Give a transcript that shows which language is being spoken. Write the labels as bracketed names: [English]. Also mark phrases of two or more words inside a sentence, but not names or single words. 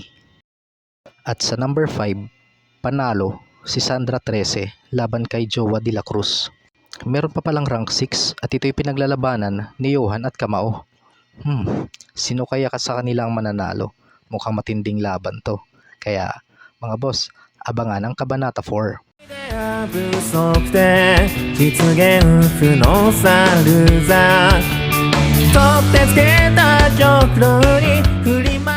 [Filipino] At sa number 5, panalo si Sandra 13 laban kay Jowa de la Cruz. Meron pa palang rank 6 at ito'y pinaglalabanan ni Johan at Kamao. Sino kaya sa kanila ang mananalo? Mukhang matinding laban to. Kaya mga boss, abangan ang Kabanata 4. [Japanese] 不足で実現不能さルーザー取ってつけた極論に振り